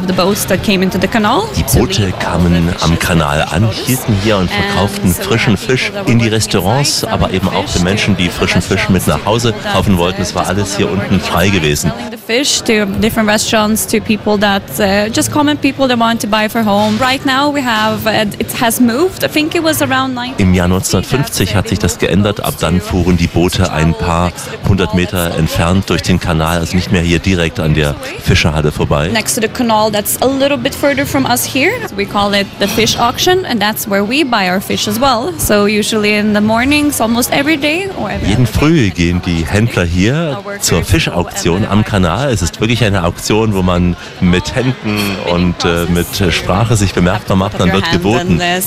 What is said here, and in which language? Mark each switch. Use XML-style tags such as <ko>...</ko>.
<de>Die Boote kamen am Kanal an, hielten hier und verkauften frischen Fisch in die Restaurants, aber eben auch den Menschen, die frischen Fisch mit nach Hause kaufen wollten. Es war alles hier unten frei gewesen.</de> <en>Fish to different restaurants to people that just common people that want to buy for home. Right now we have it has moved. I think it was around 1950.</en> <de>Im Jahr 1950 hat sich das geändert. Ab dann fuhren die Boote ein paar hundert Meter entfernt durch den Kanal, also nicht mehr hier direkt an der Fischerhalle vorbei.</de> <en>Next to the canal, that's a little bit further from us here. We call it the fish auction, and that's where we buy our fish as well. So usually in the mornings, almost every day.</en> <de>Jeden Früh gehen die Händler hier zur Fischauktion am Kanal. Es ist wirklich eine Auktion, wo man mit Händen und mit Sprache sich bemerkbar macht, dann wird geboten.</de>